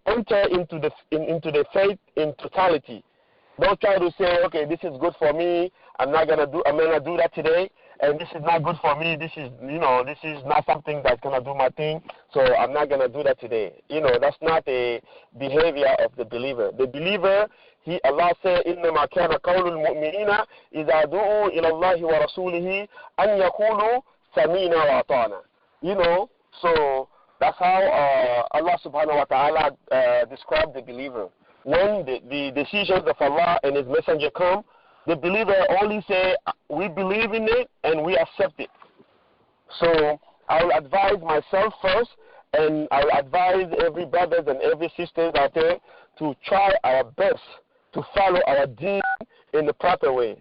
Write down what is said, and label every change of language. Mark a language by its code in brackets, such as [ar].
[en] Enter into the faith in totality. Don't try to say, okay, this is good for me, I'm gonna do that today, and this is not good for me, this is not something that's gonna do my thing, so I'm not gonna do that today. You know, that's not a behavior of the believer. The believer, Allah said, [ar] إِنَّمَا كَانَ قَوْلُ الْمُؤْمِنِينَ إِذَا دُعُوا إِلَى اللَّهِ وَرَسُولِهِ أَنْ يَقُولُوا سَمِعْنَا وَأَطَعْنَا. [en] You know, so that's how Allah subhanahu wa ta'ala described the believer. When the decisions of Allah and His Messenger come, the believer only say, we believe in it and we accept it. So I will advise myself first, and I will advise every brothers and every sisters out there to try our best to follow our deen in the proper way.